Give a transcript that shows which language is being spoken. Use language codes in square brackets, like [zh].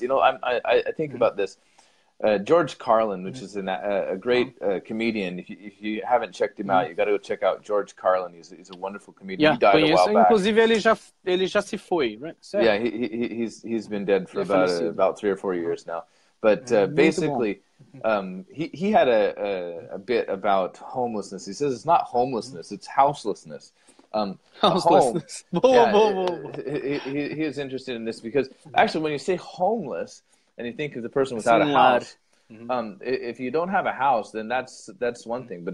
[en] You know, I think about this. George Carlin, which is a great comedian. If you haven't checked him out, you got to go check out George Carlin. He's a wonderful comedian. He died a while back. [pt] Inclusive, ele já se foi, right? Certo? [en] Yeah, he's been dead for about 3 or 4 years now. But basically, he had a bit about homelessness. He says it's not homelessness; it's houselessness. Houselessness. He is interested in this because actually, when you say homeless and you think of the person without a house, if you don't have a house, then that's one thing.